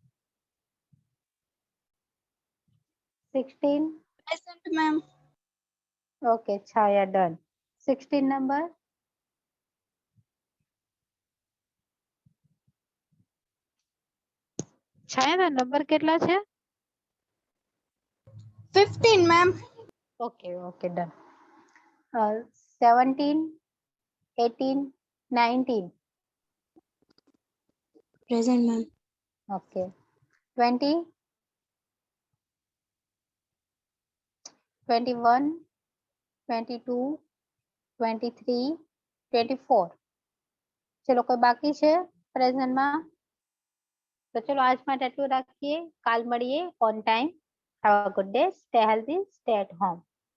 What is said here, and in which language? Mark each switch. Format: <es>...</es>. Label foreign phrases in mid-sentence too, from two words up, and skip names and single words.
<en>16. Present ma'am. Okay, Chaya done. 16 number.</en> <gu>Chaya ના નંબર કેટલા છે?</gu> <en>15 ma'am. Okay, okay, done. 17 18 19. Present ma'am. Okay. 20 21 22 23 24.</en> <gu>ચલો કોઈ બાકી છે પ્રેઝન્ટમાં? તો ચલો આજ માટે આટલું રાખીએ. કાલ મળીએ</gu> <en>on time. Have a good day. Stay healthy. Stay at home.</en>